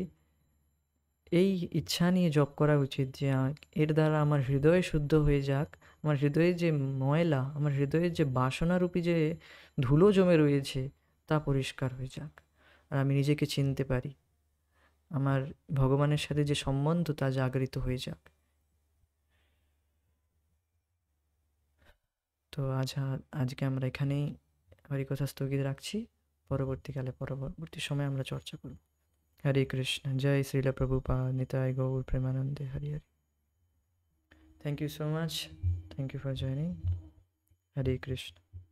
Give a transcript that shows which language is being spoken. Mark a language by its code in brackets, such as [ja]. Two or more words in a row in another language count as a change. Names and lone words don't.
[bn] এই ইচ্ছা নিয়ে জপ করা উচিত যে এর দ্বারা আমার হৃদয় শুদ্ধ হয়ে যাক, আমার হৃদয়ে যে ময়লা, আমার হৃদয়ের যে বাসনারূপী যে ধুলো জমে রয়েছে তা পরিষ্কার হয়ে যাক, আর আমি নিজেকে চিনতে পারি, আমার ভগবানের সাথে যে সম্বন্ধ তা জাগরিত হয়ে যাক। তো আজকে আমরা এখানেই হরিকথা স্থগিত রাখছি। পরবর্তী সময় আমরা চর্চা করব। हरे कृष्ण। जय श्रील प्रभुपाद। निताय गौर प्रेमानंदे। हरि हरि। [en] Thank you so much. Thank you for joining. Hare Krishna.